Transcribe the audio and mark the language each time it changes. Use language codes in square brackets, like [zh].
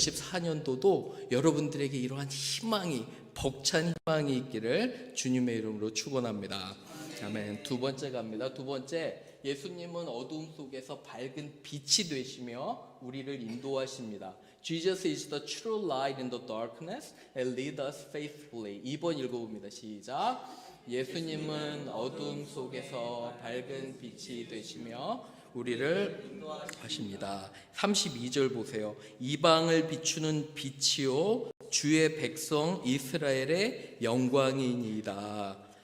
[ko] 2024년도도 여러분들에게 이러한 희망이, 벅찬 희망이 있기를 주님의 이름으로 축원합니다. 아멘. 두 번째 갑니다. 두 번째, 예수님은 어두움 속에서 밝은 빛이 되시며 우리를 인도하십니다. [en] Jesus is the true light in the darkness and lead us faithfully. [ko] 2번 읽어봅니다. 시작. 예수님은 어두움 속에서 밝은 빛이 되시며 우리를 인도하십니다. 32절 보세요. 이방을 비추는 빛이요 주의 백성 이스라엘의 영광이니이다.